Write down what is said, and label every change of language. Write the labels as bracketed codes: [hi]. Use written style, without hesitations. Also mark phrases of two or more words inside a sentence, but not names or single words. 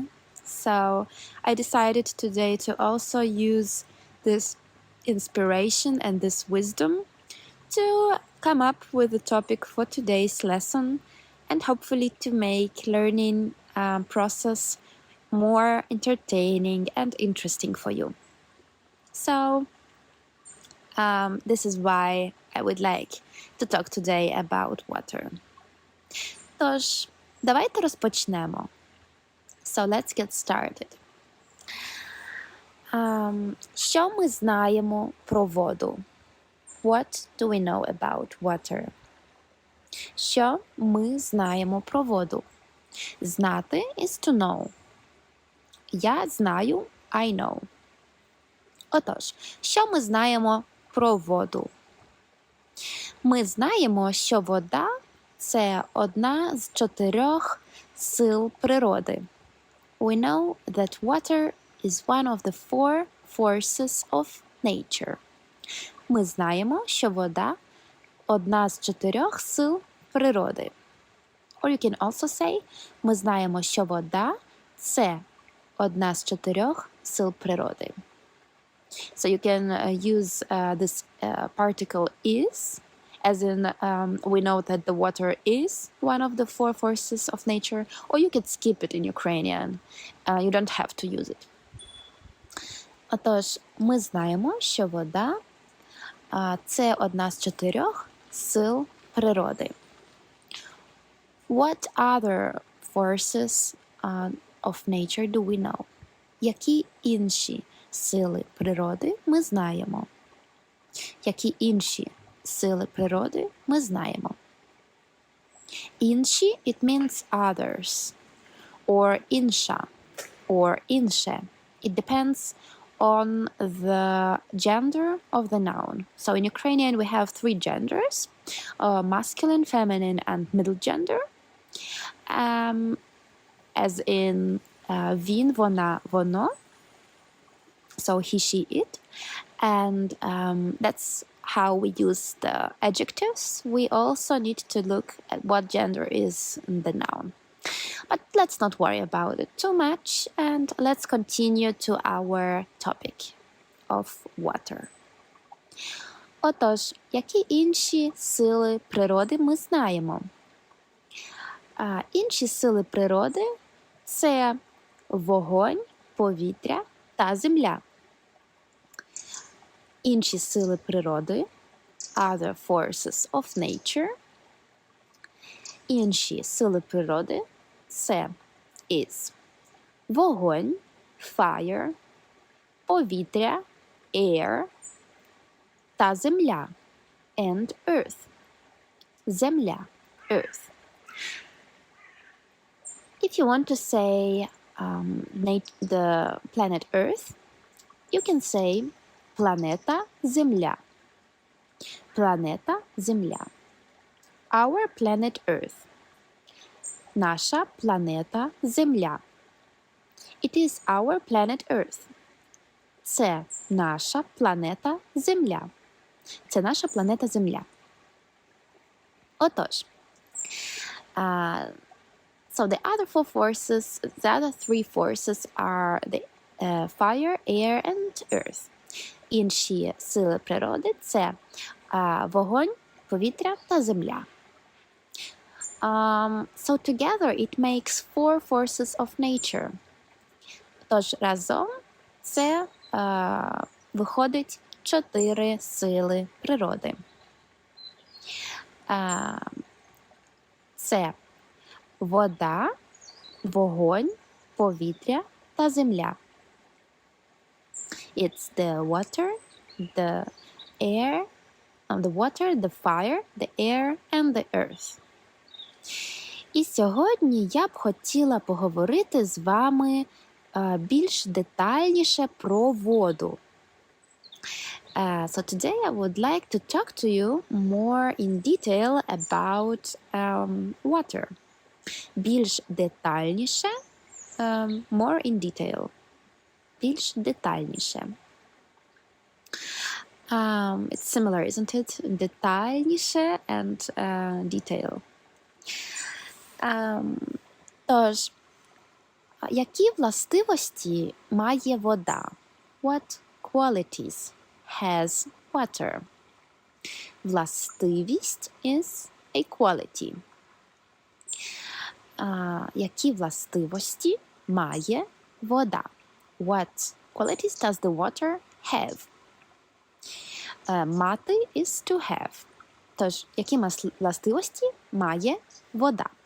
[en] So I decided today to also use this inspiration and this wisdom to come up with a topic for today's lesson and hopefully to make learning process more entertaining and interesting for you. So this is why I would like to talk today about water. [uk] Тож, давайте розпочнемо. [en] So let's get started. [uk] Що ми знаємо про воду? [en] What do we know about water? [uk] Що ми знаємо про воду? [en] Знати is to know. [uk] Я знаю, [en] I know. [uk] Отож, що ми знаємо про воду? Ми знаємо, що вода – це одна з 4 сил природи. [en] We know that water is one of the 4 forces of nature. [uk] Ми знаємо, що вода – одна з 4 сил природи. [en] Or you can also say, [uk] ми знаємо, що вода – це одна з 4 сил природи. [en] So you can use this particle is, as in we know that the water is one of the 4 forces of nature, or you could skip it in Ukrainian. You don't have to use it. [uk] Отож, ми знаємо, що вода – це одна з 4 сил природи. [en] What other forces of nature do we know? [uk] Які інші сили природи ми знаємо? Які інші сили природи ми знаємо? Інші, [en] it means others, or інша, or інше. It depends on the gender of the noun. So in Ukrainian we have 3 genders, masculine, feminine, and middle gender. As in [uk] він, вона, воно. [en] So he, she, it. And that's how we use the adjectives. We also need to look at what gender is in the noun. But let's not worry about it too much, and let's continue to our topic of water. [uk] Отож, які інші сили природи ми знаємо? Інші сили природи – це вогонь, повітря та земля. Інші сили природи – [en] other forces of nature. [uk] Інші сили природи – це is вогонь, fire, повітря, air та земля, [en] and earth. Земля, earth. If you want to say the planet Earth, you can say [uk] планета Земля. Планета Земля. [en] Our planet Earth. [uk] Наша планета Земля. [en] It is our planet Earth. [uk] Це наша планета Земля. Це наша планета Земля. Отож. [en] So the other three forces are the fire, air and earth. [uk] Інші сили природи – це вогонь, повітря та земля. [en] So together it makes 4 forces of nature. [uk] Тож разом це виходить 4 сили природи. Це вода, вогонь, повітря та земля. [en] It's the water, the fire, the air and the earth. [uk] І сьогодні я б хотіла поговорити з вами більш детальніше про воду. [en] So today I would like to talk to you more in detail about water. [uk] Більш детальніше, [en] more in detail. [uk] Більш детальніше. [en] It's similar, isn't it? Детальніше and detail. [uk] Тож, які властивості має вода? [en] What qualities has water? Властивість is a quality. [uk] Які властивості має вода? [en] What qualities does the water have? Мати is to have. [uk] Тож, які властивості має вода?